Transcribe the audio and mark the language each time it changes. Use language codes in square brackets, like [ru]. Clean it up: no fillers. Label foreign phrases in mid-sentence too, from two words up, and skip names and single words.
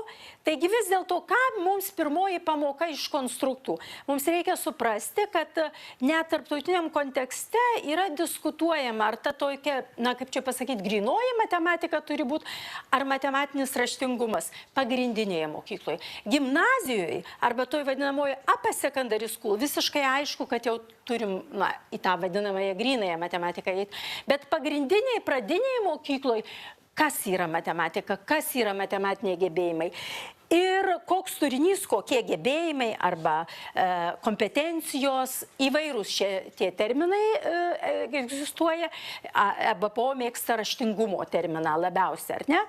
[lt] Taigi vis dėlto, ką mums pirmoji pamoka iš konstruktų? Mums reikia suprasti, kad net tarptautiniam kontekste yra diskutuojama, ar ta tokia, na kaip čia pasakyti, grynoji matematika turi būti, ar matematinis raštingumas pagrindinėje mokykloje. Gimnazijoje arba toj vadinamoje [en] upper secondary school [lt] visiškai aišku, kad jau turim į tą vadinamąją grynąją matematiką. Bet pagrindiniai, pradiniai mokykloje, kas yra matematika, kas yra matematiniai gebėjimai ir koks turinys, kokie gebėjimai arba kompetencijos, įvairūs tie terminai egzistuoja, EBPO mėgsta raštingumo terminą labiausiai, ar ne?